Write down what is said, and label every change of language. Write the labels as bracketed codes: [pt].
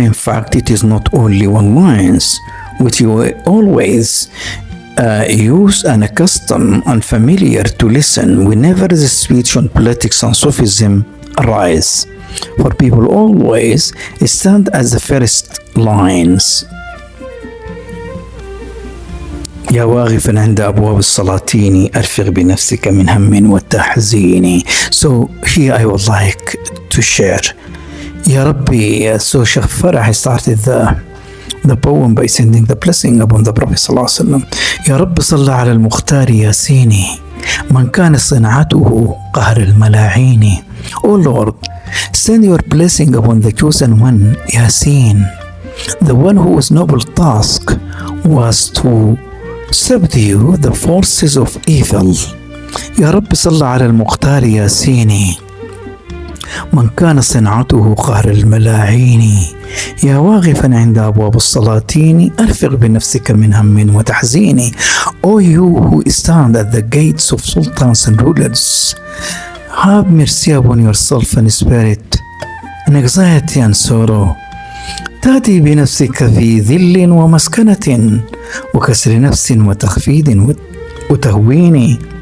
[en] In fact, it is not only one lines, which you always use and accustomed and familiar to listen whenever the speech on politics and Sufism arise. For people always stand as the first lines. [ar] يا واقفا عند أبواب السلاطين أرفق بنفسك من هم والتحزين. [en] So here I would like to share. [ar] يا ربي. [en] So Sheikh Farah started the poem by sending the blessing upon the Prophet [ar] صلى الله عليه وسلم. يا رب صل على المختار ياسين من كان صنعته قهر الملاعين. [en] Oh Lord, send your blessing upon the chosen one, Yasin, the one whose noble task was to subdue the forces of evil. [ar] يا رب صل على المختار ياسين من كان صنعته قهر الملاعين. يا واقفا عند أبواب السلاطين أرفق بنفسك من هم وتحزين. [en] O you who stand at the gates of sultans and rulers, have mercy upon yourself and spirit, and anxiety and sorrow. [ar] تأتي بنفسك في ذل ومسكنة وكسر نفس وتخفيض وتهوين.